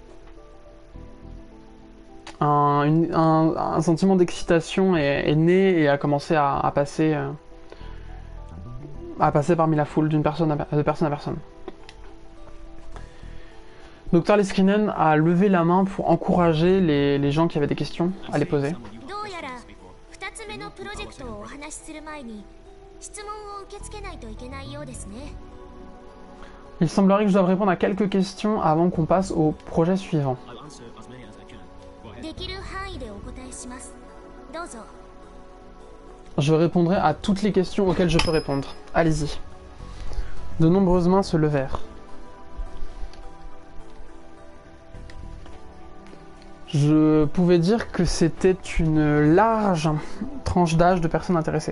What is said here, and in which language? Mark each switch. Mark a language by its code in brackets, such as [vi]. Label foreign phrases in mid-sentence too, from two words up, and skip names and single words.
[fr] Un sentiment d'excitation est né et a commencé à passer parmi la foule de personne à personne. Dr Leskinen a levé la main pour encourager les gens qui avaient des questions à les poser. [ja] どうやら2つ目のプロジェクトをお話しする前に質問を受け付けないといけないようですね。 [fr] Il semblerait que je doive répondre à quelques questions avant qu'on passe au projet suivant. [ja] できる範囲でお答えします。どうぞ。 [fr] Je répondrai à toutes les questions auxquelles je peux répondre. Allez-y. De nombreuses mains se levèrent. Je pouvais dire que c'était une large tranche d'âge de personnes intéressées.